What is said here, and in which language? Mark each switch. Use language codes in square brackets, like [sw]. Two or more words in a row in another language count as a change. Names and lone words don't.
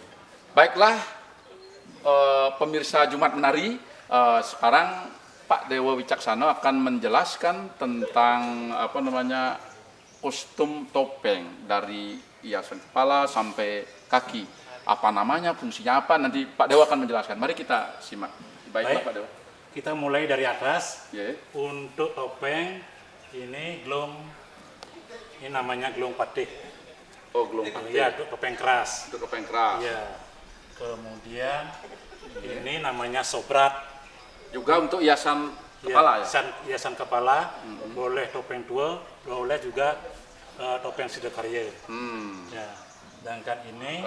[id] Baiklah, pemirsa Jumat Menari, sekarang Pak Dewa Wicaksono akan menjelaskan tentang kostum topeng dari hiasan kepala sampai kaki. Apa namanya, fungsinya apa? Nanti Pak Dewa akan menjelaskan. Mari kita simak. Baiklah Baik. Pak Dewa. Kita mulai dari atas. Ya. Untuk topeng ini ini namanya glong patih. Oh, gelung patih. Ya, topeng keras. Untuk topeng keras. Ya. Kemudian ini namanya sobrat. Juga untuk hiasan kepala ya. Hiasan kepala, boleh topeng tua, boleh juga topeng Sida Karya. Ya. Sedangkan ini